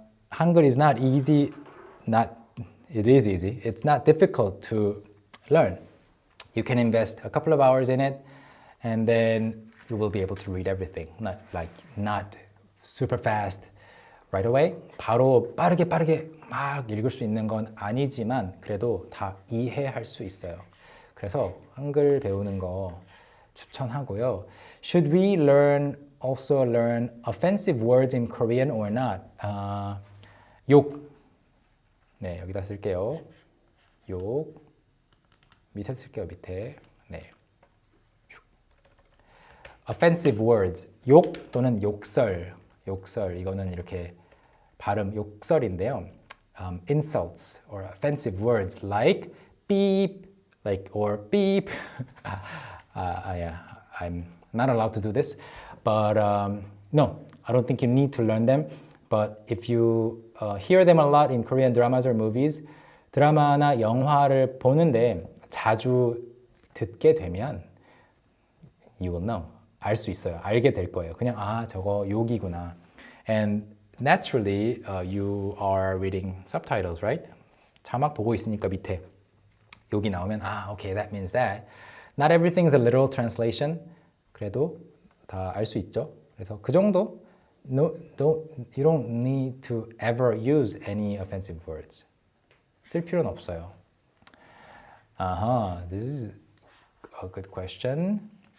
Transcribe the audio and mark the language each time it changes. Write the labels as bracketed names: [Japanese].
[English] 한글 is not easy, it is easy. It's not difficult to learn. You can invest a couple of hours in it, and then you will be able to read everything. Not super fast right away. [Korean] 바로 빠르게 막 읽을 수 있는 건 아니지만 그래도 다 이해할 수 있어요. 그래서 한글 배우는 거 추천하고요. [English] Should we also learn offensive words in Korean or not? [Korean] 욕. 네, 여기다 쓸게요. 욕. 밑에 쓸게요, 밑에. 네. [English] offensive words, [Korean] 욕 또는 욕설 이거는 이렇게 발음 욕설인데요. [English] Insults or offensive words like beep, or beep. Yeah, I'm not allowed to do this, but no, I don't think you need to learn them. But if you hear them a lot in Korean dramas or movies, [Korean] 드라마나 영화를 보는데 자주 듣게 되면 [English] you will know. [Korean] 알 수 있어요. 알게 될 거예요. 그냥 저거 욕이구나. [English] And naturally, you are reading subtitles, right? [Korean] 자막 보고 있으니까 밑에 욕이 나오면 [English] okay, that means that. Not everything is a literal translation. [Korean] 그래도 다 알 수 있죠. 그래서 그 정도. [English] No, you don't need to ever use any offensive words. [Korean] 쓸 필요는 없어요. [English] This is a good question.